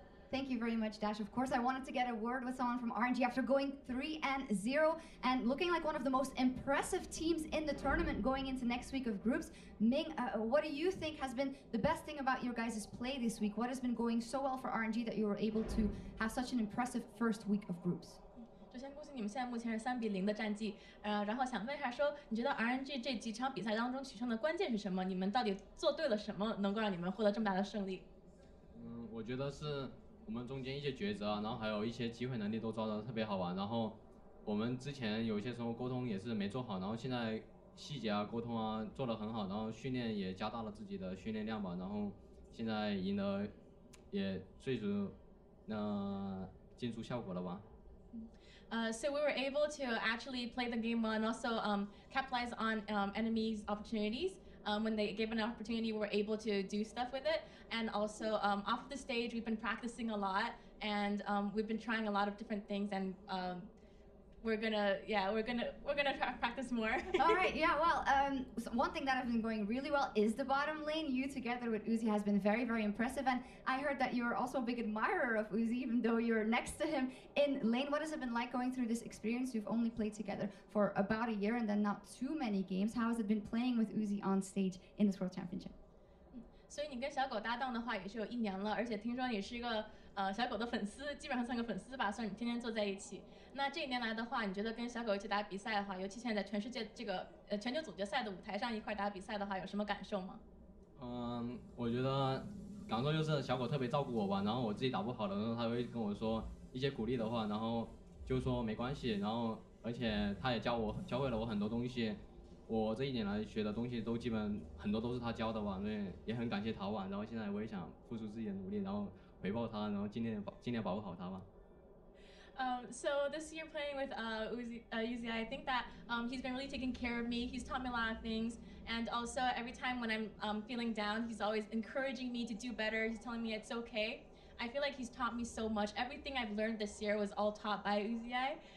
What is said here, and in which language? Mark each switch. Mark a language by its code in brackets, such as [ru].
[en] Thank you very much, Dash. Of course, I wanted to get a word with someone from RNG after going 3-0 and looking like one of the most impressive teams in the tournament going into next week of groups. Ming, what do you think has been the best thing about your guys' play this week? What has been going so well for RNG that you were able to have such an impressive first week of groups? [zh] 首先恭喜你们现在目前是3-0的战绩，然后想问一下说，你觉得 RNG 这几场比赛当中取胜的关键是什么？你们到底做对了什么，能够让你们获得这么大的胜利？我觉得是我们中间一些抉择，然后还有一些机会能力都抓得特别好玩。然后我们之前有些时候沟通也是没做好，然后现在细节啊、沟通啊做得很好，然后训练也加大了自己的训练量吧。然后现在赢得也最终进出效果了吧。 [en] So we were able to actually play the game well and also capitalize on enemies' opportunities. When they gave an opportunity, we were able to do stuff with it. And also off of the stage, we've been practicing a lot, and we've been trying a lot of different things. And we're gonna practice more. All right, yeah. Well, so one thing that has been going really well is the bottom lane. You together with Uzi has been very, very impressive. And I heard that you're also a big admirer of Uzi, even though you're next to him in lane. What has it been like going through this experience? You've only played together for about a year, and then not too many games. How has it been playing with Uzi on stage in this World Championship? [zh] 所以你跟小狗搭档的话也是有1年了，而且听说你是一个小狗的粉丝，基本上算个粉丝吧，算你们天天坐在一起。那这一年来的话，你觉得跟小狗一起打比赛的话，尤其现在在全世界这个全球总决赛的舞台上一块打比赛的话，有什么感受吗？我觉得感受就是小狗特别照顾我吧，然后我自己打不好的时候，他会跟我说一些鼓励的话，然后就说没关系，然后而且他也教会了我很多东西。我这一年来学的东西都基本很多都是他教的吧，所以也很感谢他吧。然后现在我也想付出自己的努力，然后回报他，然后尽量保护好他吧。 [en] So this year playing with Uzi, I think that he's been really taking care of me. He's taught me a lot of things, and also every time when I'm feeling down, he's always encouraging me to do better. He's telling me it's okay. I feel like he's taught me so much. Everything I've learned this year was all taught by Uzi.